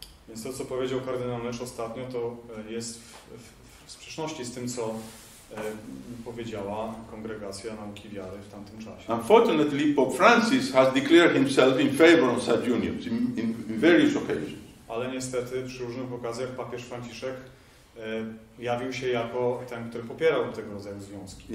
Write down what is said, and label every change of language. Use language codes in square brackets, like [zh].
[pl] Więc to, co powiedział kardynał Lecz ostatnio, to jest w sprzeczności z tym, co powiedziała Kongregacja Nauki Wiary w tamtym czasie. [en] Unfortunately, Pope Francis has declared himself in favor of such unions in various occasions. [pl] Ale niestety przy różnych okazjach papież Franciszek jawił się jako ten, który popierał tego rodzaju związki.